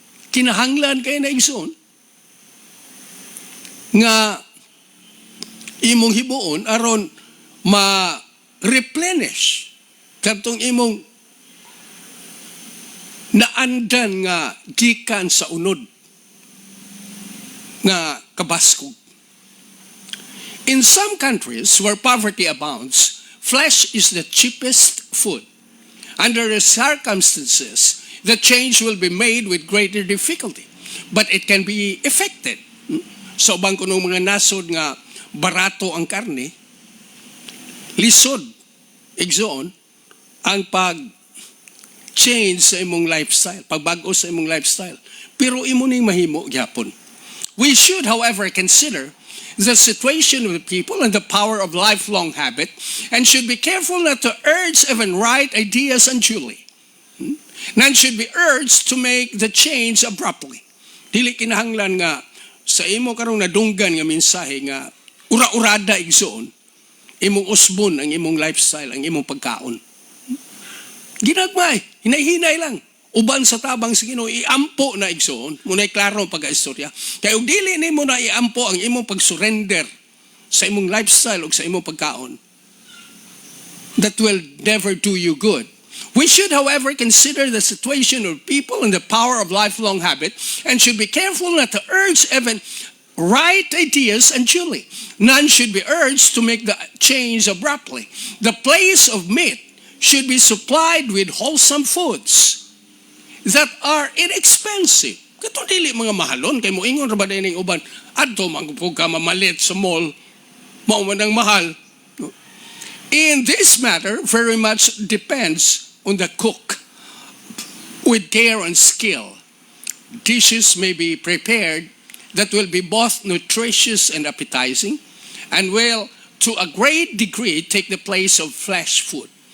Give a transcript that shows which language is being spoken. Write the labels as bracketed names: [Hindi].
[Cebuano] Kinahanglan kayo na igsoon nga imong hibuon aron ma-replenish katong imong naandan nga gikan sa unod nga kabaskog. [English] In some countries where poverty abounds, flesh is the cheapest food. Under the circumstances, the change will be made with greater difficulty, but it can be effected. [Cebuano] So bang kunong mga nasod nga barato ang karne, lisod, igsoon, ang pag-change sa imong lifestyle, pagbago sa imong lifestyle. Pero imo ning mahimo gyapon. [English] We should, however, consider the situation of the people and the power of lifelong habit, and should be careful not to urge even right ideas unduly. None should be urged to make the change abruptly. [Cebuano] Dili kinahanglan nga sa imo karong nadunggan nga mensahe nga ura-urada igsoon, imong usbon ang imong lifestyle, ang imong pagkaon. Ginagmay, hinay-hinay lang. Uban sa tabang sa Ginoo, iampo na igsoon. Muna'y klaro ang pag-istorya. Kaya kung dili ni mo na iampo ang imong pag-surrender sa imong lifestyle o sa imong pagkaon, [English] that will never do you good. We should, however, consider the situation of people and the power of lifelong habit, and should be careful not to urge even right ideas unduly. None should be urged to make the change abruptly. The place of meat should be supplied with wholesome foods that are inexpensive. [Cebuano] Katong dili mga mahalon, kay moingon ra ba ning uban, adto man pug ka mamalit sa mall, mao man ang mahal. [English] In this matter, very much depends on the cook. With care and skill, dishes may be prepared that will be both nutritious and appetizing, and will, to a great degree, take the place of flesh food.